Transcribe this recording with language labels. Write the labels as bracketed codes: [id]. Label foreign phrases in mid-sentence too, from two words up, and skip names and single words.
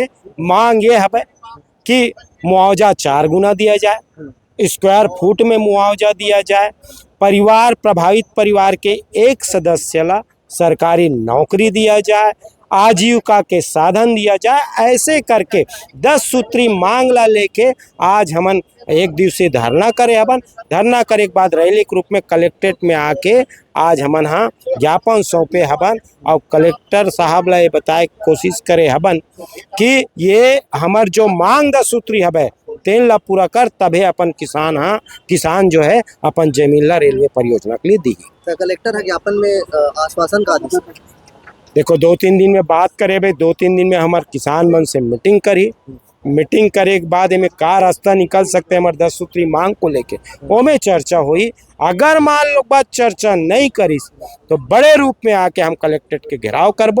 [hne] मांग ये हवे कि मुआवजा 4 गुना दिया जाए, स्क्वायर फुट में मुआवजा दिया जाए, परिवार प्रभावित परिवार के एक सदस्य ला सरकारी नौकरी दिया जाए, आजीविका के साधन दिया जाए। ऐसे करके 10 सूत्री मांग ला लेके आज हमन 1 दिवसीय धरना करे हबन। धरना करे के बाद रैली के रूप में कलेक्ट्रेट में आके आज हमन हाँ ज्ञापन सौंपे हबन और कलेक्टर साहब ला ये बताए कोशिश करे हबन कि ये हमार जो मांग 10 सूत्री हबे तेन ला पूरा कर, तबे अपन किसान जो है अपन जमीन ला रेलवे परियोजना के लिए दी। तो कलेक्टर है ज्ञापन में आश्वासन का दी? देखो 2-3 दिन में बात करे भाई, 2-3 दिन में हमारे किसान मन से मीटिंग करी। मीटिंग करे के बाद में का रास्ता निकल सकते हैं हमारे 10 सूत्री मांग को लेके, वो में चर्चा हुई। अगर मान लो बात चर्चा नहीं करीस तो बड़े रूप में आके हम कलेक्ट्रेट के घेराव करबो।